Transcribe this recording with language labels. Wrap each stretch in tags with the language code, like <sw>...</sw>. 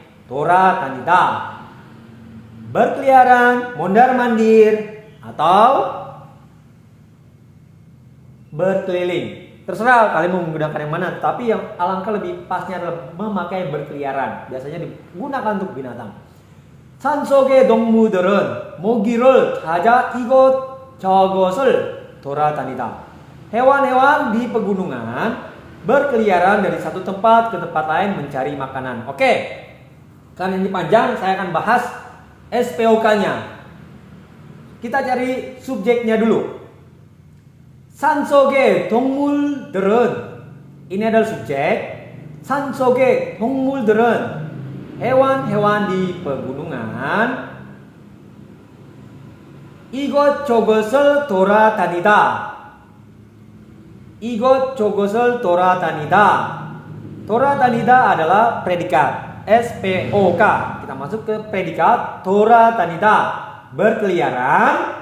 <id>Tora tanida berkeliaran, mondar-mandir atau berkeliling. Terserah kalian mau menggunakan yang mana, tapi yang alangkah lebih pasnya adalah memakai berkeliaran. Biasanya digunakan untuk binatang.</id> <ko>산속의 동물들은 모기를 찾아 이곳저곳을 돌아다니다.</ko> <id>Hewan-hewan di pegunungan berkeliaran dari satu tempat ke tempat lain mencari makanan. Oke. Karena ini panjang, saya akan bahas SPOK-nya. Kita cari subjeknya dulu.</id> <ko>산속의 동물들은,</ko> <id>ini adalah subjek.</id> <ko>산속의 동물들은</ko> <id>hewan-hewan di pegunungan</id> <ko>이곳저곳을 돌아다니다. 이곳저곳을 돌아다니다.</ko> <id>돌아다니다 adalah predikat. SPOK. Kita masuk ke predikat 돌아다니다. Berkeliaran.</id>